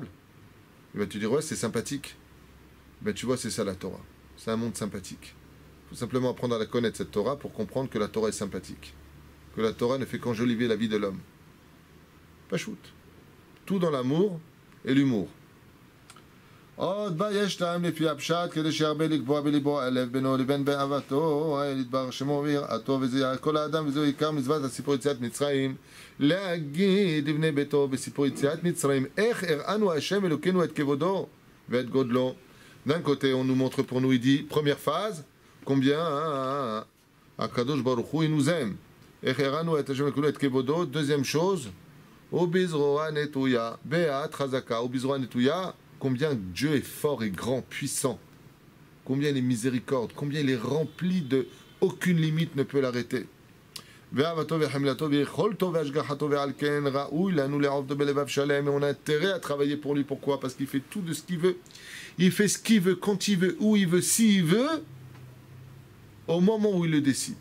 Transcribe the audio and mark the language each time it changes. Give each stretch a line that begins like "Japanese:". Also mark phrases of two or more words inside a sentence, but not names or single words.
French: Il va te dire, ouais, c'est sympathique. Ben, tu vois, c'est ça la Torah. C'est un monde sympathique. Il faut simplement apprendre à la connaître, cette Torah, pour comprendre que la Torah est sympathique. Que la Torah ne fait qu'enjoliver la vie de l'homme. Pas shoot. Tout dans l'amour et l'humour.
Hebrew: עוד בה יש טעם לפי הפשט כדי שירבה לקבוע בליבו הלב בינו לבין באהבתו יתברך שמו ויראתו וזה כל האדם וזהו עיקר מצוות הסיפור יציאת מצרים להגיד לבני ביתו בסיפור יציאת מצרים איך הראנו השם אלוקינו את כבודו ואת גודלו.
French: D'un côté on nous montre pour nous, il dit première phase combien
Hebrew: הקדוש ברוך הוא
French: il nous aime.
Hebrew: איך הראנו את השם אלוקינו את כבודו.
French: Deuxième chose
Hebrew: ובזרוע נטויה בעת חזקה ובזרוע נטויה.
French: Combien Dieu est fort et grand, puissant. Combien il est miséricorde. Combien il est rempli de... Aucune limite ne peut l'arrêter. Et on a intérêt à travailler pour lui. Pourquoi? Parce qu'il fait tout de ce qu'il veut. Il fait ce qu'il veut, quand il veut, où il veut, s'il veut, au moment où il le décide.